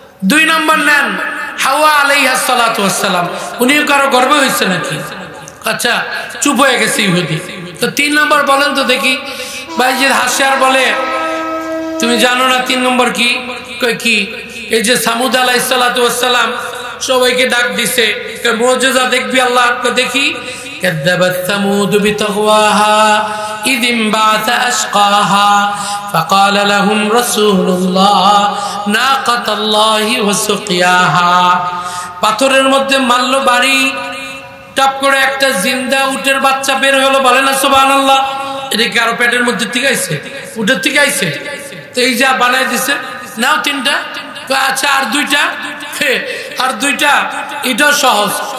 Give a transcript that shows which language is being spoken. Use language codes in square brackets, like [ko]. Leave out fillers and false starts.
[bn] 2 নম্বর নেন, হাওয়া আলাইহা সালাতু ওয়াস সালাম। উনিও কারো গর্ব হয়েছে নাকি? আচ্ছা, চুপ হয়ে গেছে ইহুদি। তো 3 নম্বর বলেন তো দেখি। বাইজিদ হাসে আর বলে, তুমি জানো না 3 নম্বর কি? কয় কি? এই যে সামুদ আলাইহিস সালাতু ওয়াস সালাম সবাইকে ডাক দিছে, মুজিজা দেখবি আল্লাহ? দেখি। [ar] كذبت ثمود بطغواها إذ انبعث أشقاها فقال لهم رسول الله ناقة الله وسقياها। [bn] পাথরের মধ্যে মারলো বাড়ি, টপ করে একটা জিন্দা উটের বাচ্চা বের হলো। বলে না সুবহানাল্লাহ। এটা কি আরো পেটের মধ্যে থেকে আইছে? উটের থেকে আইছে? তো এই যা বানাই দিছে, নাও 3টা। আচ্ছা, আর 2টা? আর 2টা? এটাও সহজ।